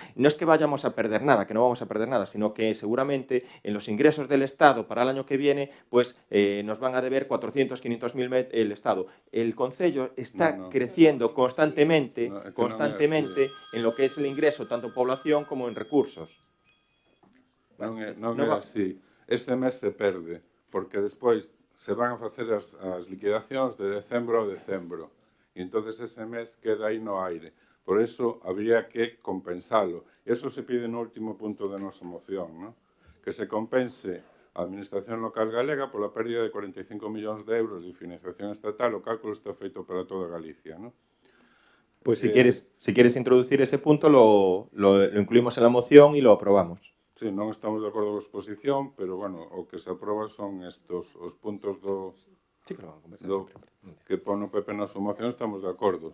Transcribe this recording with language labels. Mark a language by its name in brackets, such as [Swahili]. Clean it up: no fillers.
[Spanish] No es que vayamos a perder nada, que no vamos a perder nada, sino que seguramente en los ingresos del Estado para el año que viene, pues nos van a deber 400, 500.000 el Estado. El Concello está creciendo constantemente en lo que es el ingreso, tanto en población como en recursos. [Galician] Non é así. Ese mes se perde, porque despois se van a facer as liquidacións de decembro a decembro. E entonces ese mes queda aí no aire. Por eso habría que compensalo. Eso se pide no último punto da nosa moción, ¿no? Que se compense a Administración Local Galega pola pérdida de 45 millóns de euros de financiación estatal. O cálculo está feito para toda Galicia, ¿no? [Spanish] Pues si quieres introducir ese punto, lo incluimos en la moción y lo aprobamos. [Galician] Sí, non estamos de acordo con a exposición, pero, bueno, o que se aproba son estos, os puntos [Spanish] sí, que lo van a conversar [Galician] que pon o PP na súa moción, estamos de acordo.